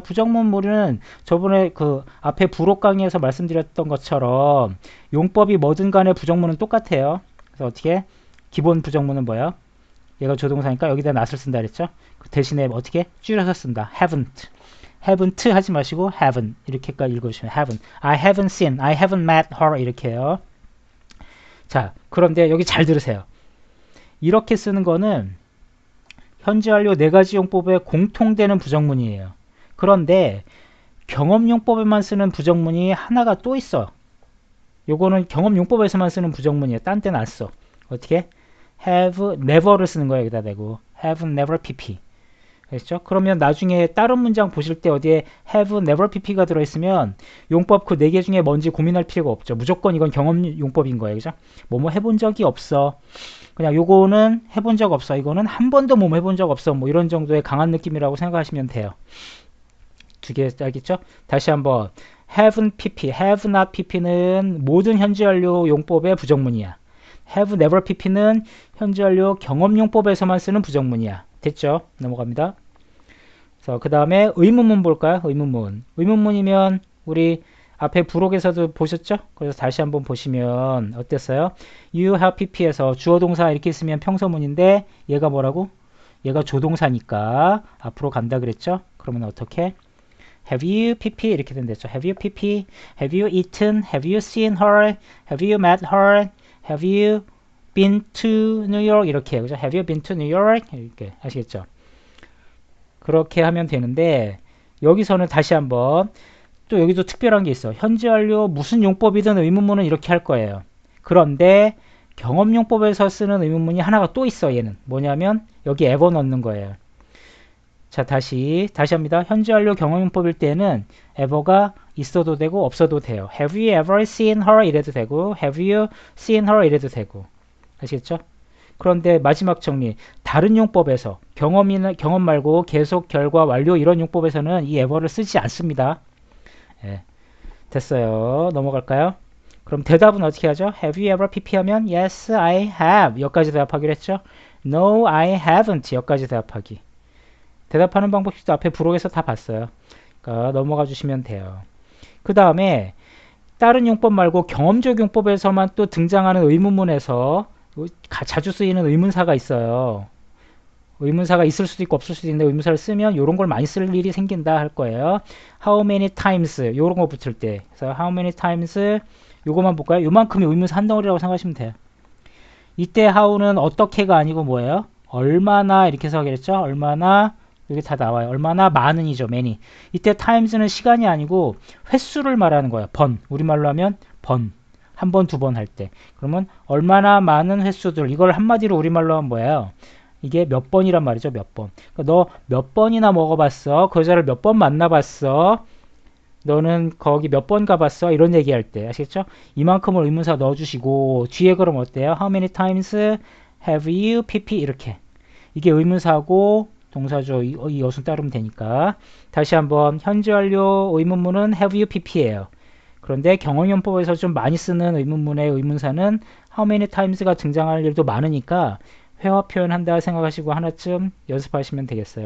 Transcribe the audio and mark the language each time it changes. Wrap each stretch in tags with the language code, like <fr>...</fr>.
<ko>부정문물은 저번에 그 앞에 부록 강의에서 말씀드렸던 것처럼 용법이 뭐든 간에 부정문은 똑같아요. 그래서 어떻게? 기본 부정문은 뭐예요? 얘가 조동사니까 여기다 not을 쓴다 그랬죠? 그 대신에 어떻게? 줄여서 쓴다. haven't. haven't 하지 마시고 haven't 이렇게까지 읽어주시면 haven't.</ko> <en>I haven't seen, I haven't met her</en> <ko>이렇게 해요. 자, 그런데 여기 잘 들으세요. 이렇게 쓰는 거는 현재 완료 4가지 용법에 공통되는 부정문이에요. 그런데 경험용법에만 쓰는 부정문이 하나가 또 있어. 요거는 경험용법에서만 쓰는 부정문이에요. 딴 데는 안 써. 어떻게? have never를 쓰는 거예요. 여기다 대고 have never pp. 그렇죠? 그러면 나중에 다른 문장 보실 때 어디에 have never pp가 들어있으면 용법 그 4개 중에 뭔지 고민할 필요가 없죠. 무조건 이건 경험용법인 거예요. 그죠? 뭐뭐 해본 적이 없어. 그냥 요거는 해본 적 없어. 이거는 한 번도 뭐 해본 적 없어. 뭐 이런 정도의 강한 느낌이라고 생각하시면 돼요. 두 개 알겠죠? 다시 한번 have'n pp, have not pp는 모든 현재 완료 용법의 부정문이야. have never pp는 현재 완료 경험용법에서만 쓰는 부정문이야. 됐죠? 넘어갑니다. 그래서 그 다음에 의문문 볼까요? 의문문. 의문문이면 우리 앞에 부록에서도 보셨죠? 그래서 다시 한번 보시면 어땠어요?</ko> <en>You have pp</en> <ko>에서 주어 동사 이렇게 있으면 평서문인데 얘가 뭐라고? 얘가 조동사니까 앞으로 간다 그랬죠? 그러면 어떻게?</ko> <en>Have you pp</en> <ko>이렇게 된댔죠.</ko> <en>Have you pp? Have you eaten? Have you seen her? Have you met her? Have you been to New York?</en> <ko>이렇게 그죠?</ko> <en>Have you been to New York?</en> <ko>이렇게 아시겠죠? 그렇게 하면 되는데 여기서는 다시 한번 또 여기도 특별한 게 있어. 현재 완료 무슨 용법이든 의문문은 이렇게 할 거예요. 그런데 경험용법에서 쓰는 의문문이 하나가 또 있어. 얘는 뭐냐면 여기 ever 넣는 거예요. 자, 다시 합니다. 현재 완료 경험용법일 때는 ever가 있어도 되고 없어도 돼요.</ko> <en>Have you ever seen her?</en> <ko>이래도 되고</ko> <en>Have you seen her?</en> <ko>이래도 되고 아시겠죠? 그런데 마지막 정리. 다른 용법에서 경험 말고 계속, 결과, 완료 이런 용법에서는 이 ever를 쓰지 않습니다. 예, 됐어요. 넘어갈까요? 그럼 대답은 어떻게 하죠?</ko> <en>Have you ever pp 하면 Yes, I have.</en> <ko>여기까지 대답하기로 했죠?</ko> <en>No, I haven't.</en> <ko>여기까지 대답하기. 대답하는 방법도 앞에 부록에서 다 봤어요. 그러니까 넘어가 주시면 돼요. 그 다음에 다른 용법 말고 경험적 용법에서만 또 등장하는 의문문에서 자주 쓰이는 의문사가 있어요. 의문사가 있을 수도 있고 없을 수도 있는데 의문사를 쓰면 이런 걸 많이 쓸 일이 생긴다 할 거예요.</ko> <en>How many times</en> <ko>이런 거 붙을 때. 그래서 how many times 요거만 볼까요? 요만큼이 의문사 한 덩어리라고 생각하시면 돼요. 이때 how는 어떻게가 아니고 뭐예요? 얼마나 이렇게 해서 하겠죠? 얼마나 여기 다 나와요. 얼마나 많은이죠. many. 이때 times는 시간이 아니고 횟수를 말하는 거예요. 번. 우리말로 하면 번. 한 번, 두 번 할 때. 그러면 얼마나 많은 횟수들. 이걸 한마디로 우리말로 하면 뭐예요? 이게 몇 번이란 말이죠. 몇 번. 그러니까 너 몇 번이나 먹어봤어? 그 여자를 몇 번 만나봤어? 너는 거기 몇 번 가봤어? 이런 얘기할 때. 아시겠죠? 이만큼을 의문사 넣어주시고 뒤에 그럼 어때요?</ko> <en>How many times have you pp</en> <ko>이렇게. 이게 의문사고 동사죠. 이 여순 따르면 되니까. 다시 한번 현재 완료 의문문은 have you pp예요. 그런데 경험용법에서 좀 많이 쓰는 의문문의 의문사는 how many times가 등장할 일도 많으니까 회화 표현한다 생각하시고 하나쯤 연습하시면 되겠어요.</ko>